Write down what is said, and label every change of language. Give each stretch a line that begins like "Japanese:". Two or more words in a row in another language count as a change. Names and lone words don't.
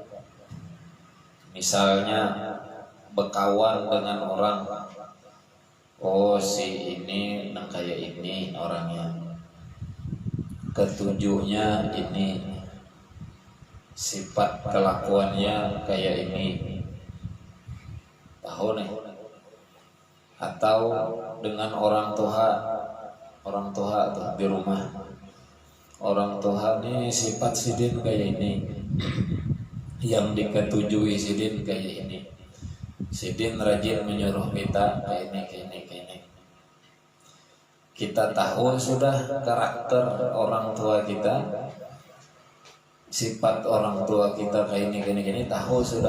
Indonesian: Misalnya berkawan dengan orang, oh si ini kayak ini orangnya, ketujuhnya ini, sifat kelakuannya kayak ini, tahu nih. Atau dengan orang tua tuh di rumah, orang tua nih sifat sidin kayak ini, yang diketujui sidin kayak ini, sidin rajin menyuruh kita kayak ini. Kita tahu sudah karakter orang tua kita, sifat orang tua kita kayak ini, tahu sudah.